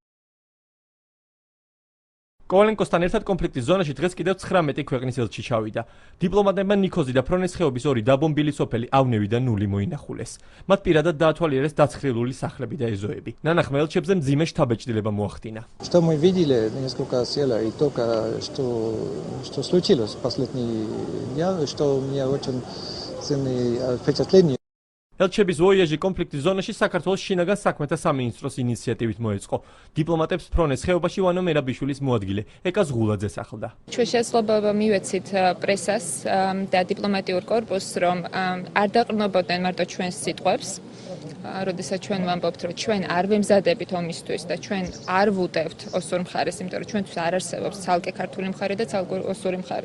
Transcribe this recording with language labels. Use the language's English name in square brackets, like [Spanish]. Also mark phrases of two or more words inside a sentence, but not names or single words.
[Georgian] კოვალენკოსთან ერთად კონფლიქტის ზონაში დღეს კიდევ 19 ქვეყნის ელჩი ჩავიდა. დიპლომატებმა ნიქოზი და ფრონეს ხეობის ორი დაბომბილი სოფელი ავნევი და ნული მოინახულეს. მათ პირადად დაათვალიერეს დაცხრილული სახლები და ეზოები. ნანახმა ელჩებზე მძიმე შთაბეჭდილება მოახდინა. [Russian] Что мы видели несколько села и только что случилось в последние дни, что у меня очень сильные впечатления. [Georgian] ელჩების ვოიაჟი კონფლიქტის ზონაში საქართველოს შინაგან საქმეთა სამინისტროს ინიციატივით მოეწყო. დიპლომატებს ფრონეს ხეობაში ვანო მერაბიშვილის მოადგილე ეკა ზღულაძეს ახლდა. ჩვენ შესაძლებლობა მივეცით პრესას და დიპლომატიურ კორპუსს, რომ არ დაყრდნობოდნენ მარტო ჩვენს სიტყვებს, როდესაც ჩვენ ვამბობთ, რომ ჩვენ არ ვემზადებით ომისთვის და ჩვენ არ ვუტევთ ოსურ მხარეს, იმიტომ რომ ჩვენთვის არ არსებობს ცალკე ქართული მხარე და ცალკე ოსური მხარე.